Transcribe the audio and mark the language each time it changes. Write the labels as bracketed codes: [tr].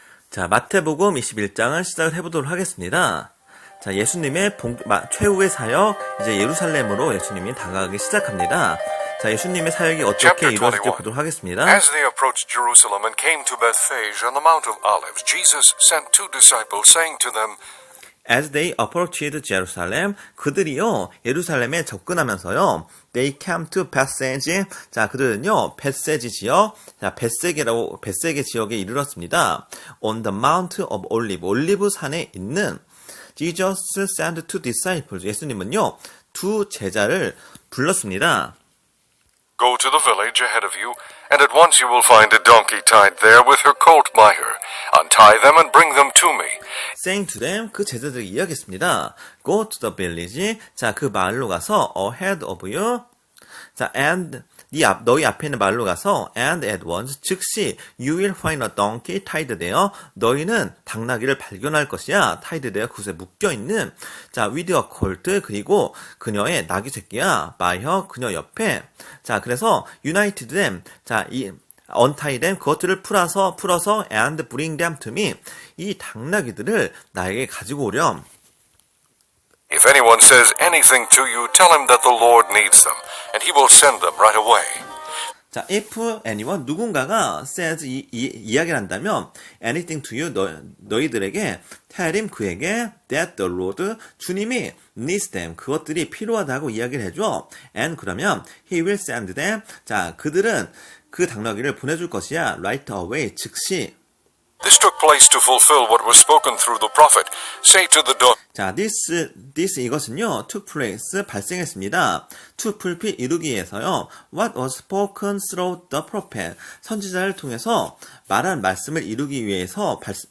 [ko] 자, 마태복음 21장을 시작을 해보도록 하겠습니다. 자, 예수님의 최후의 사역, 이제 예루살렘으로 예수님이 다가가기 시작합니다. 자, 예수님의 사역이 어떻게 이루어질지 보도록 하겠습니다. [en] As they approached Jerusalem and came to Bethphage on the Mount of Olives, Jesus sent two disciples, saying to them, As they approached Jerusalem, [ko] 그들이요, 예루살렘에 접근하면서요, [en] they came to Bethphage, [ko] 자, 그들은요, 벳세지 지역, 자, 벳세게 지역에 이르렀습니다. [en] On the Mount of Olives, [ko] 올리브 산에 있는 [en] Jesus sent two disciples, [ko] 예수님은요, 두 제자를 불렀습니다. [en] Go to the village ahead of you, and at once you will find a donkey tied there with her colt by her. Untie them and bring them to me. Saying to them, [ko] 그 제자들이 이야기했습니다. [en] Go to the village. [ko] 자, 그 마을로 가서 [en] ahead of you. 자, and [ko] 너희 앞에 있는 마을로 가서 [en] and at once 즉시 you will find a donkey tied there. [ko] 너희는 당나귀를 발견할 것이야. [en] tied there [ko] 그곳에 묶여 있는. 자, [en] with a colt [ko] 그리고 그녀의 나귀 새끼야. [en] by her [ko] 그녀 옆에. 자, 그래서 [en] united them. 자, 이 untie them [ko] 그것들을 풀어서 [en] and bring them to me. [ko] 이 당나귀들을 나에게 가지고 오렴. [en] If anyone says anything to you, tell him that the Lord needs them, and he will send them right away. 자, if anyone 누군가가 says [ko] 이야기를 한다면 [en] anything to you 너희들에게 tell him 그에게 that the Lord 주님이 needs them [ko] 그것들이 필요하다고 이야기를 해줘. and 그러면 [en] he will send them [ko] 자, 그들은 그 당나귀를 보내줄 것이야. [en] right away 즉시. This took place to fulfill what was spoken through the prophet. Say to the donkey. [ko] 자, this 이것은요, [en] took place [ko] 발생했습니다. [en] to fulfill [ko] 이루기 위해서요. [en] What was spoken through the prophet [ko] 선지자를 통해서 말한 말씀을 이루기 위해서입니다.